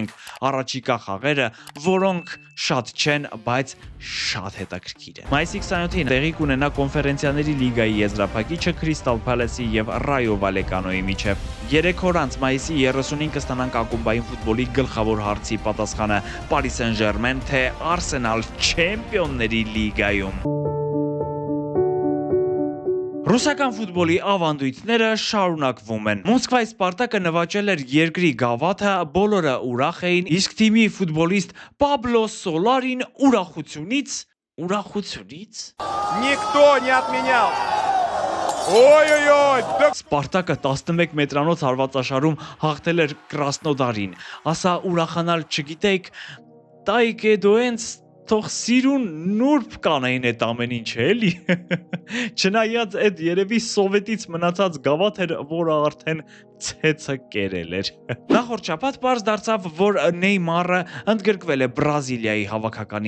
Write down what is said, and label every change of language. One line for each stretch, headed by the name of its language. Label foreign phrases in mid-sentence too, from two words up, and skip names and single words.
Armenian: ենք առաջիկա խաղերը, որոնք շատ չեն, բայց շատ հետաքրքիր են։ Մայիսի 27-ին տեղի կունենա Կոնֆերենցիաների լիգայի եզրափակիչը Crystal Palace-ի եւ Rayo Vallecano-ի միջև։ 3 օր անց մայիսի 30-ին կստանանք ակումբային ֆուտբոլի գլխավոր հարցի պատասխանը՝ Paris Saint-Germain թե Arsenal Չեմպիոնների լիգայում։ Ռուսական ֆուտբոլի ավանդույթները շարունակվում են։ Մոսկվայի Սպարտակը նվաճել էր երկրի գավաթը, բոլորը ուրախ էին, իսկ թիմի ֆուտբոլիստ Պաբլո Սոլարին ուրախությունից
Russian: Никто не отменял. Ой-ой-ой.
Armenian: Սպարտակը 11 մետրանոց հարվածաշարում հաղթել էր Կրասնոդարին։ Ասա ուրախանալ չգիտեիք, տայք է դոենց թող սիրուն նուրբ կանեին այդ ամեն ինչը, էլի։ Չնայած այդ երևի սովետից մնացած գավաթ էր, որը արդեն ցեցը կերել էր։ Նախորդ շաբաթ պարզ դարձավ, որ Նեյմարը ընդգրկվել է Բրազիլիայի հավաքականի